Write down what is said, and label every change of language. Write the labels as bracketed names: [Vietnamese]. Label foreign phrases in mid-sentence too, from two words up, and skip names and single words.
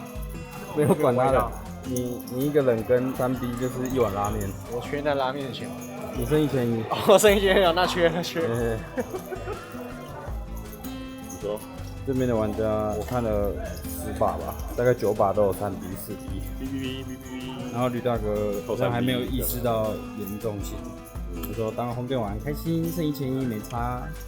[Chinese] 沒有管他的。你一個人跟3B 就是一碗拉麵。我缺那拉麵的錢。你剩1100。我剩1100，那缺。你說？這邊的玩家我看了10把吧，大概9把都有 3B 4B。然後呂大哥好像還沒有意識到嚴重性。我說當紅電玩開心，剩1100沒差。